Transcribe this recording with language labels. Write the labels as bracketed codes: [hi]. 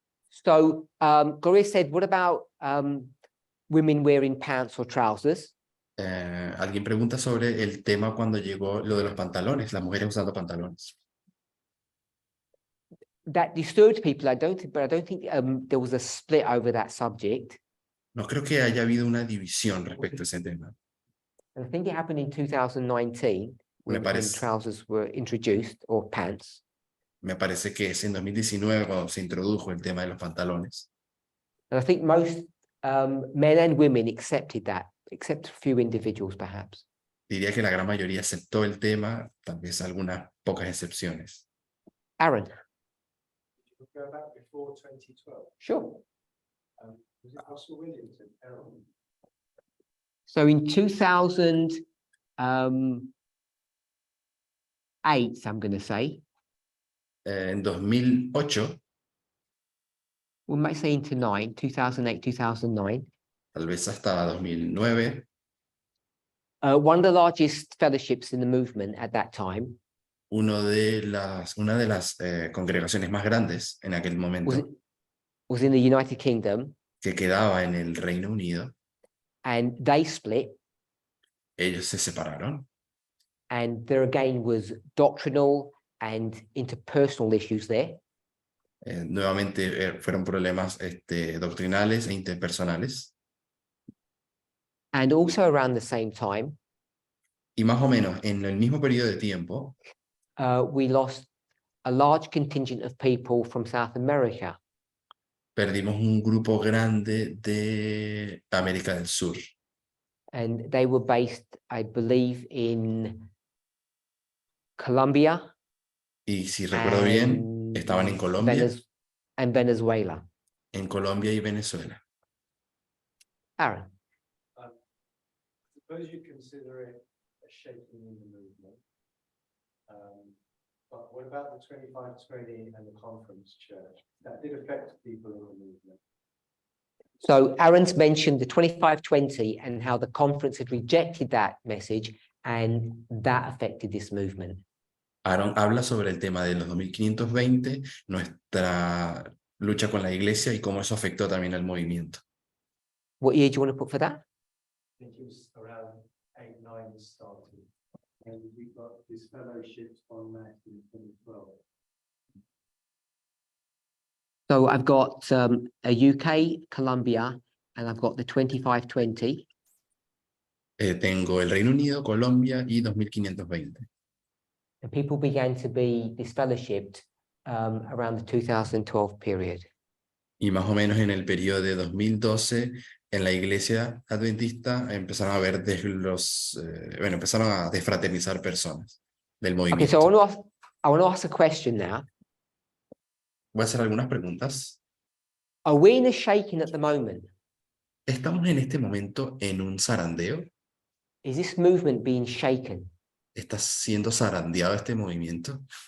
[en] So Gloria said, what about women wearing pants or trousers? [es] Alguien pregunta sobre el tema cuando llegó lo de los pantalones, las mujeres usando pantalones. [en] That disturbed people, I don't think, but I don't think there was a split over that subject. [es] No creo que haya habido una división respecto a ese tema. [en] And I think it happened in 2019 when [es] parece- [en] trousers were introduced or pants. [es] Me parece que es en 2019 cuando se introdujo el tema de los pantalones. [en] And I think most men and women accepted that, except a few individuals perhaps. [es] Diría que la gran mayoría aceptó el tema, tal vez algunas pocas excepciones. [en] Aaron, Go back before 2012. sure. Was it Russell Williams and Errol? So in 2008, I'm going to say, [es] En 2008, [en] we might say into 2008, 2009, [es] tal vez hasta 2009, [en] one of the largest fellowships in the movement at that time [es] una de las congregaciones más grandes en aquel momento, [en] was in the United Kingdom, [es] que quedaba en el Reino Unido, [en] and they split. [es] ellos se separaron. [en] And there again was doctrinal and interpersonal issues there. [es] Nuevamente fueron problemas doctrinales e interpersonales. [en] And also around the same time, [es] Y más o menos en el mismo periodo de tiempo, [en] we lost a large contingent of people from South America. [es] perdimos un grupo grande de América del Sur. [en] And they were based, I believe, in Colombia. [es] Y si recuerdo bien, estaban en Colombia, [en] And Venezuela. [es] en Colombia y Venezuela. [en] Aaron. Suppose you consider it a shaking in the movement. But what about the 2520 and the conference church? That did affect people in the movement. So Aaron's mentioned the 2520 and how the conference had rejected that message, and that affected this movement. [es] Aaron habla sobre el tema de los 2520, nuestra lucha con la iglesia y cómo eso afectó también al movimiento. [en] What year do you want to put for that? I think it was around 8-9 started. And we got this fellowship on that in 2012. So I've got a UK, Colombia, and I've got the 2520. [es] Tengo el Reino Unido, Colombia y 2520. [en] And people began to be disfellowshipped around the 2012 period. [es] Y más o menos en el periodo de 2012, en la iglesia adventista empezaron a ver empezaron a desfraternizar personas del [en] Okay, [es] movimiento. [en] so I want to ask a question now. [es] Voy a hacer algunas preguntas. [en] Are we in a shaking at the moment? [es] ¿Estamos en este momento en un zarandeo? [en] Is this movement being shaken? [es] ¿Está siendo zarandeado este movimiento?